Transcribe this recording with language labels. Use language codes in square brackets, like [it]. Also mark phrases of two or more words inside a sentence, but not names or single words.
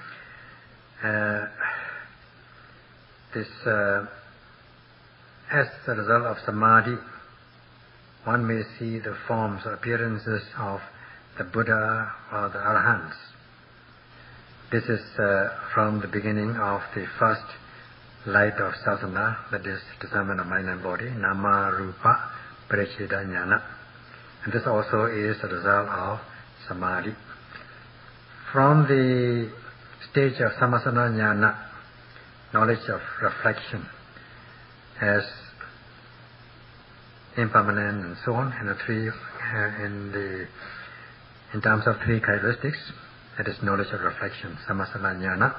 [en] As a result of samadhi, one may see the forms or appearances of the Buddha or the Arahants. This is from the beginning of the first light of sasana, that is discernment of mind and body, [pi] nama rupa pariccheda jnana. [en] And this also is a result of samadhi. From the stage of [pi] samasana jnana, [en] knowledge of reflection as impermanent and so on, and the three in terms of three characteristics, that is knowledge of reflection, [pi] samasana jnana.